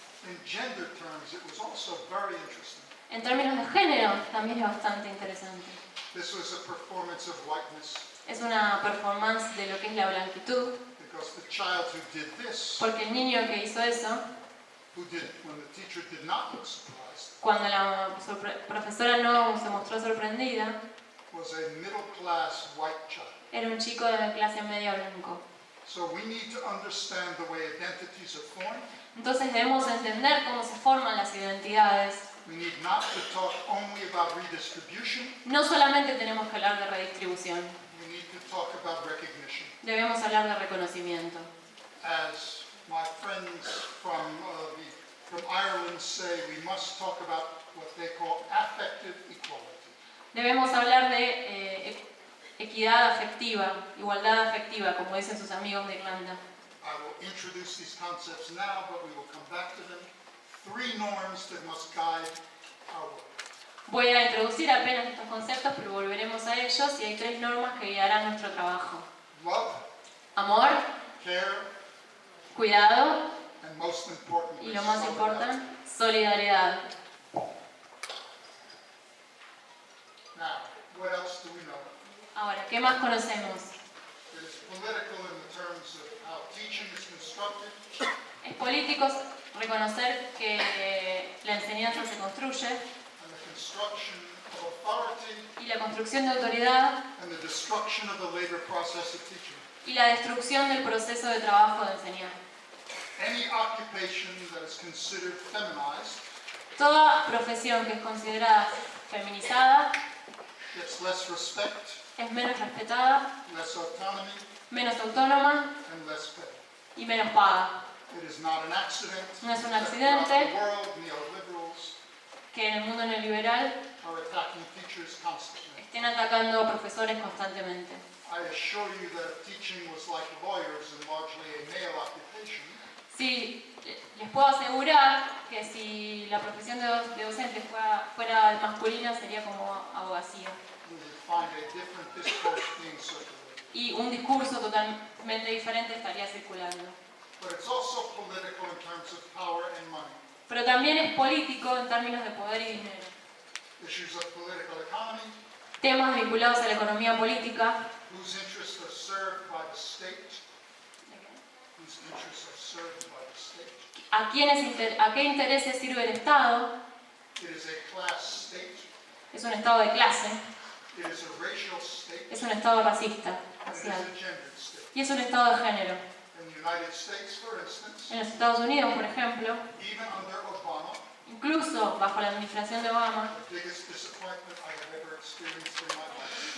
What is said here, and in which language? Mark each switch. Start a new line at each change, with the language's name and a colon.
English: In gender terms, it was also very interesting.
Spanish: En términos de género, también es bastante interesante.
English: This was a performance of whiteness
Spanish: Es una performance de lo que es la blanquitud,
English: because the child who did this,
Spanish: porque el niño que hizo eso,
English: when the teacher did not look surprised,
Spanish: cuando la profesora no se mostró sorprendida,
English: was a middle class white child.
Spanish: era un chico de clase media blanco.
English: So we need to understand the way identities are formed.
Spanish: Entonces debemos entender cómo se forman las identidades.
English: We need not to talk only about redistribution.
Spanish: No solamente tenemos que hablar de redistribución,
English: We need to talk about recognition.
Spanish: debemos hablar de reconocimiento.
English: As my friends from Ireland say, we must talk about what they call affective equality.
Spanish: Debemos hablar de equidad afectiva, igualdad afectiva, como dicen sus amigos de Irlanda.
English: I will introduce these concepts now, but we will come back to them. 3 norms that must guide our work.
Spanish: Voy a introducir apenas estos conceptos, pero volveremos a ellos y hay 3 normas que guiarán nuestro trabajo.
English: Love,
Spanish: Amor,
English: care,
Spanish: cuidado
English: and most importantly,
Spanish: y lo más
English: solidarity.
Spanish: importante, solidaridad.
English: Now, what else do we know?
Spanish: Ahora, ¿qué más conocemos?
English: It is political in the terms of how teaching is constructed.
Spanish: Es político reconocer que la enseñanza se construye
English: And the construction of authority
Spanish: y la construcción de autoridad
English: and the destruction of the labor process of teaching.
Spanish: y la destrucción del proceso de trabajo de enseñar.
English: Any occupation that is considered feminized
Spanish: Toda profesión que es considerada feminizada
English: gets less respect,
Spanish: es menos respetada,
English: less autonomy,
Spanish: menos autónoma
English: and less pay.
Spanish: y menos paga.
English: It is not an accident
Spanish: No es un
English: that
Spanish: accidente.
English: throughout the world neoliberals
Spanish: Que en el mundo neoliberal
English: are attacking teachers constantly.
Spanish: estén atacando a profesores constantemente.
English: I assure you that if teaching was like lawyers and largely a male occupation,
Spanish: Sí, les puedo asegurar que si la profesión de docente fuera masculina sería como abogacía.
English: we would find a different discourse being circulated.
Spanish: Y un discurso totalmente diferente estaría circulando.
English: But it's also political in terms of power and money.
Spanish: Pero también es político en términos de poder y dinero.
English: Issues of political economy,
Spanish: Temas vinculados a la economía política.
English: whose interests are served by the state, whose interests are served by the state.
Spanish: ¿A qué intereses sirve el Estado?
English: It is a class state,
Spanish: Es un Estado de clase,
English: it is a racial state,
Spanish: es un Estado racista,
English: and it is racial. a gendered state.
Spanish: Y es un Estado de género.
English: In the United States, for instance,
Spanish: En los Estados Unidos, por ejemplo,
English: even under Obama,
Spanish: incluso bajo la administración de Obama,
English: the biggest disappointment I have ever experienced in my life.